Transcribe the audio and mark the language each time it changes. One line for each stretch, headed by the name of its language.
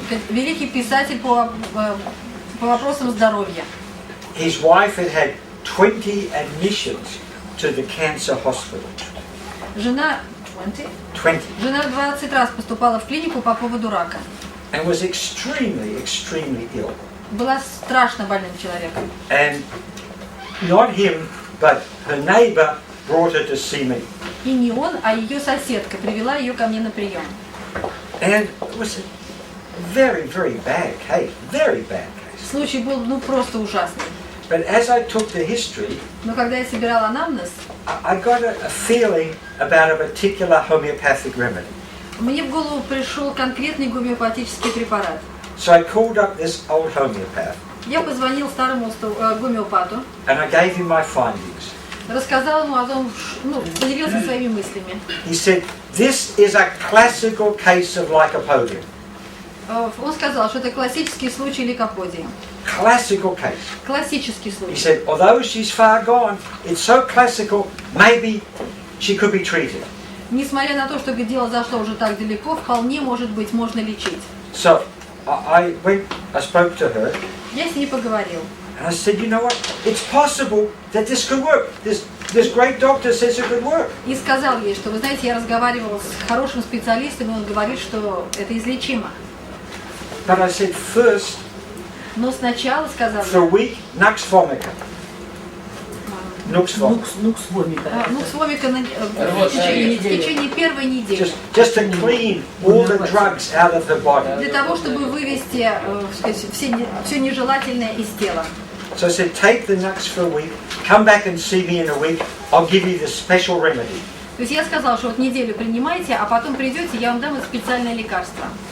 Russian: Великий писатель по вопросам здоровья.
English: His wife had 20 admissions to the cancer hospital.
Russian: Жена
English: 20.
Russian: Жена 20 раз поступала в клинику по поводу рака.
English: And was extremely ill.
Russian: Была страшно больным человеком.
English: And not him, but her neighbour brought her to see me.
Russian: И не он, а ее соседка привела ее ко мне на прием.
English: And it was a very, very bad case. Very bad case.
Russian: Случай был просто ужасный.
English: But as I took the history,
Russian: Но когда я собирала анамнез,
English: I got a feeling about a particular homeopathic remedy.
Russian: мне в голову пришел конкретный гомеопатический препарат.
English: So I called up this old homeopath
Russian: Я позвонил старому гомеопату,
English: and I gave him my findings.
Russian: рассказал ему о том, поделился своими мыслями.
English: He said, this is a classical case of lycopodium.
Russian: Он сказал, что это классический случай лейкоподии.
English: Classical case.
Russian: Классический
English: He
Russian: случай.
English: said, although she's far gone, it's so classical, maybe she could be treated.
Russian: Несмотря на то, что дело зашло уже так далеко, вполне может быть можно лечить.
English: So I spoke to her,
Russian: Я с ней поговорил.
English: and I said, you know what, it's possible that this could work. This great doctor says it could work.
Russian: И сказал ей, что, вы знаете, я разговаривал с хорошим специалистом, и он говорит, что это излечимо.
English: But I said, first,
Russian: Но сначала, сказал
English: for a week, nux vomica. Nux vomica.
Russian: Нукс вомика. Нуксвомика в течение первой недели.
English: Just to clean all the drugs out of the body.
Russian: Для того, чтобы вывести все нежелательное из тела.
English: So I said, take the nux for a week, come back and see me in a week, I'll give you the special remedy.
Russian: То есть я сказал, что вот неделю принимайте, а потом придете, я вам дам специальное лекарство.